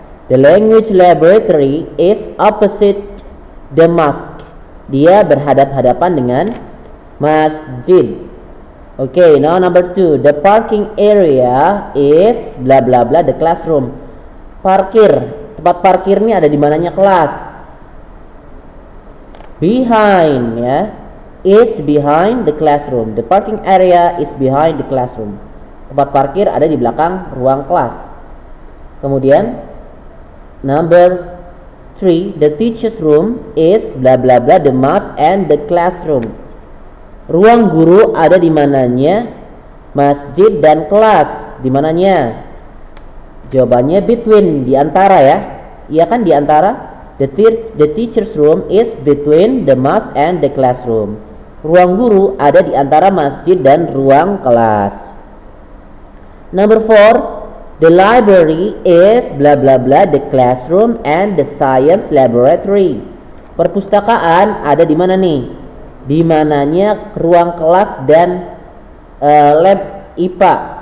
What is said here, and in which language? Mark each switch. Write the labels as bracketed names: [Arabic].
[English] The language laboratory is opposite the mosque. [Indonesian] Dia berhadap-hadapan dengan masjid. [English] Okay, now number 2. The parking area is bla bla bla the classroom. [Indonesian] Parkir, tempat parkirnya ada di mananya? Kelas. [English] Behind ya. Is behind the classroom. The parking area is behind the classroom. [Indonesian] Tempat parkir ada di belakang ruang kelas. Kemudian [English] number 3, the teacher's room is bla bla bla the mosque and the classroom. [Indonesian] Ruang guru ada di mananya? Masjid dan kelas. Di mananya? Jawabannya between, di antara ya. Iya kan, di antara. [English] The teacher's room is between the mosque and the classroom. [Indonesian] Ruang guru ada di antara masjid dan ruang kelas. [English] Number 4, the library is bla bla bla the classroom and the science laboratory. [Indonesian] Perpustakaan ada di mana nih? Di mananya ruang kelas dan lab IPA.